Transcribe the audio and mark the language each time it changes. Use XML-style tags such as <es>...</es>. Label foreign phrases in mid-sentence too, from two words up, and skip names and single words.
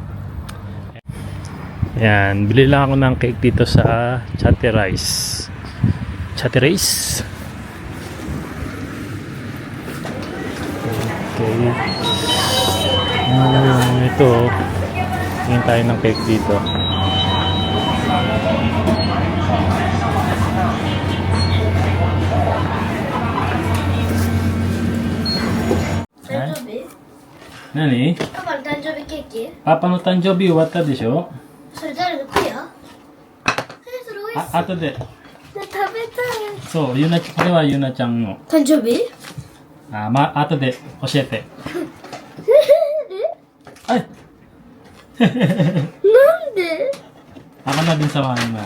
<tl>Ayan, bili lang ako ng cake dito sa Chatty Rice. Chatty Rice. Okay. Ito. Tingin tayo ng cake dito.</tl> <ja>Nani? パパの誕生日ケーキパパの誕生日終わったでしょ？それ誰のクヤそれ美味しあ、後で。そう食べたいそう、ゆなち、これはゆなちゃんの。誕生日後で教えて。はい。なんで</ja> <tl>Ako na din samahan mo.</tl>